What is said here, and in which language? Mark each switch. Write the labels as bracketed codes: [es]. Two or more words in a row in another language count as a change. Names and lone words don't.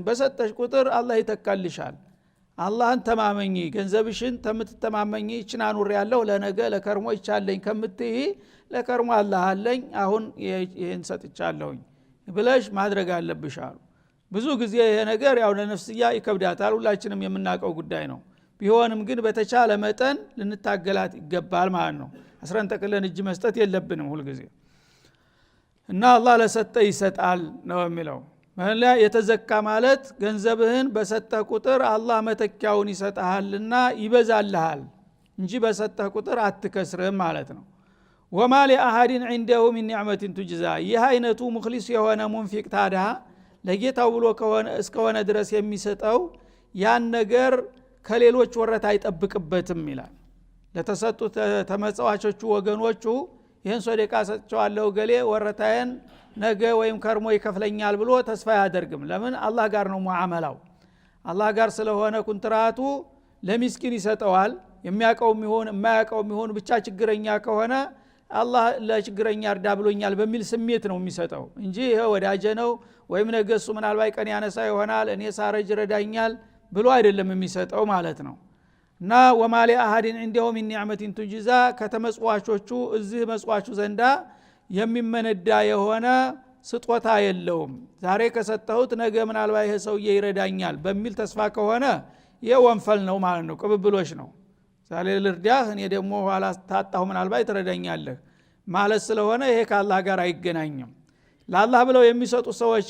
[am] በሰጠሽ ቁጥር አላህ ይተካልሻል። አላህን ተማመኚ። ገንዘብሽን ተምትተማመኚ እቺን አኑር ያለው ለነገ ለከርሞ ይቻለኝ ከምትይ ለከርሞ አላህ አለኝ አሁን ይሄን ሰጥቻለሁኝ ብለሽ ማድረግ አለብሽ አሉ። ብዙ ጊዜ ይሄ ነገር ያው ለነፍስያ ይከብዳታል። ሁላችንም የምናውቀው ጉዳይ ነው። ቢሆንም ግን በተቻለ መጠን ልንታገላት ይገባል ማለት ነው። አስረን ተቀለን እጅ መስጠት የለብንም ሁሉ ጊዜ። እና አላህ ለሰጠ ይሰጣል ነው የሚለው። ማለት የተዘካ ማለት ገንዘብህን በሰጠ ቁጥር አላህ መተኪያውን ይሰጣልና ይበዛልሃል እንጂ በሰጠ ቁጥር አትከስርም ማለት ነው። [ar] وما لأحد عنده من نعمه تجزى። [am] ይህ አይነቱ ሙኽሊስ የሆነ ሙንፊቅ ታዲያ ለጌታው ብሎ እስከሆነ ድረስ የሚሰጠው ያን ነገር ከሌሎች ወረታ አይጠብቅበትም ይላል። ለተሰጡት ተመጽዋቾቹ ወገኖቹ ይህን ሶደቃ ሰጥቻለሁ ገሌ ወረታዬን ነገ ወይም ከርሞ ይከፍለኛል ብሎ ተስፋ ያደርግም። ለምን? አላህ ጋር ነው ሙዓመላው። አላህ ጋር ስለሆነ ኩንትራቱ ለሚስኪን ይሰጠዋል። የሚያቀውም ይሁን የማያቀውም ይሁን ብቻ ችግረኛ ከሆነ አላህ ለችግረኛ እርዳ ብሎኛል በሚል ስሜት ነው የሚሰጠው እንጂ ይሄ ወዳጀ ነው ወይም ነገ እሱ ምናልባት ቀን ያነሳ ይሆናል እኔ ሳረጅ ረዳኛል ብሎ አይደለም የሚሰጠው ማለት ነው። እና [ar] وما لأحد عنده من نعمه تجزى [am] ከተመጽዋቾቹ እዚህ መጽዋቹ ዘንዳ የሚመነዳ የሆነ ስጦታ የለውም ዛሬ ከሰጠሁት ነገ ምናልባት ይሄ ሰውዬ ይረዳኛል በሚል ተስፋ ከሆነ የወንፈል ነው ማለት ነው ቅብብሎሽ ነው ዛሬ ልርዳህ እኔ ደግሞ ኋላ ታጣሁ ምናልባት ትረዳኛለህ ማለት ስለሆነ ይሄ ከአላህ ጋር አይገናኝም ለአላህ ብለው የሚሰጡ ሰዎች